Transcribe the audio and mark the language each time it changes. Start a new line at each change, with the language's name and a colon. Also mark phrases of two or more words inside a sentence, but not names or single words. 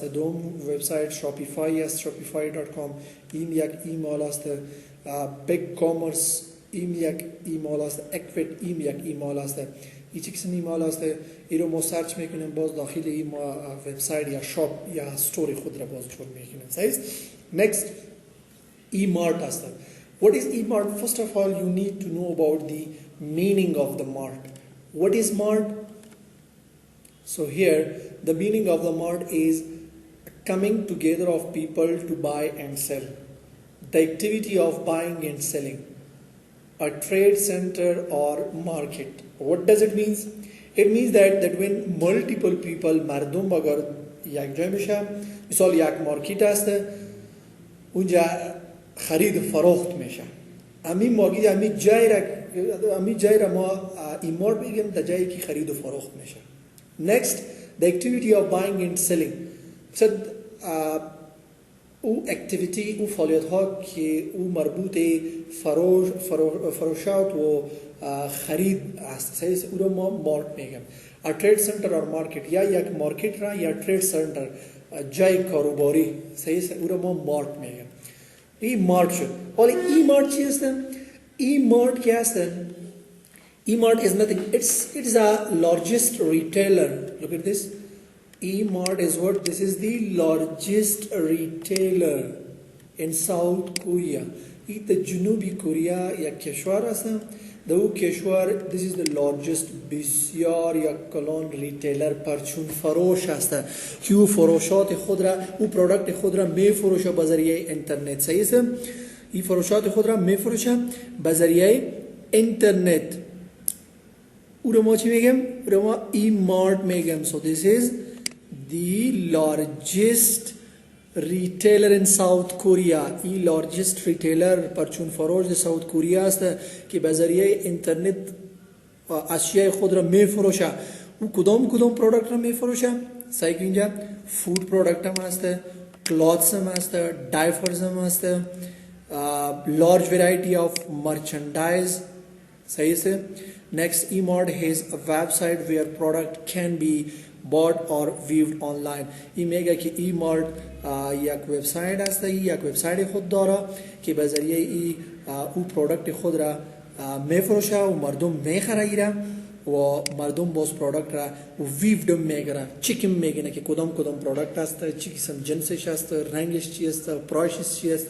Persian: دوم وبسایت شاپیفای است، shopify.com، این یک ایمیل است. بیگ کامرس این یک ایمیل است. اکویت این یک ایمیل است. این چه قسم ایمیل است؟ این رو ما سرچ میکنیم، باز داخل این ما وبسایت یا شاپ یا استور خود را باز جور میکنیم. صحیح است؟ next e-mart است.
English: What is e-mart? First of all, you need to know about the meaning of the mart. What is mart? So here, the meaning of the mart is coming together of people to buy and sell. The activity of buying and selling. A trade center or market. What does it mean? It means that when multiple people
Persian: مردم اگر یک جای میشه، مثال یک مارکت است، اونجا خرید و فروخت میشه. امی مارکت امی جای را ما ایمارت میگیم، در جایی که خرید و فروخت میشه.
English: Next, the activity of buying and selling.
Persian: او اکتیویتی، او فعالیت ها که او مربوط فروشات و خرید است، او را ما مارت میگیم.
English: A trade center or market،
Persian: یا یک مارکت را یا
English: trade center
Persian: جای کاروباری، او را ما مارت میگیم. این مارت شد. حالا ای مارت چی است؟ ای مارت که است؟
English: E-mart is nothing. It is a largest retailer. Look at this. E-mart is what? This is the largest retailer in South Korea.
Persian: این در جنوبی کره یک کشور است. در او کشور
English: this is the largest
Persian: بسیار یک کلان ریتیلر پرچون فروش است که او فروشات خود را، او پروداکت خود را می فروشه به ذریعه اینترنت. صحیح است؟ این فروشات خود را می فروشه به ذریعه اینترنت. او رو ما چی میگم؟ او رو ما e-mart میگم.
English: So this is the largest retailer in South Korea.
Persian: این
English: largest retailer
Persian: پرچون فروش در ساوت کوریا است که به ذریعه اینترنت اشیاء خود را میفروشه. او کدام پروداکت را میفروشه؟ سعی کنید اینجا
English: food product
Persian: هم است، کلاتس هم است، دایپرز هم است،
English: large variety of merchandise.
Persian: صحیح است؟
English: Next, e-mart has a website where product can be bought or viewed online.
Persian: این میگه که e-mart یک وبسایت است، یک وبسایت خود داره که به ذریعه او پروداکت خود را میفروشه و مردم میخره و مردم باز پروداکت را ویود میگیرن، چک میگیرن که کدام پروداکت است، چی قسم جنسش است، رنگش چی است، پرایسش چی است.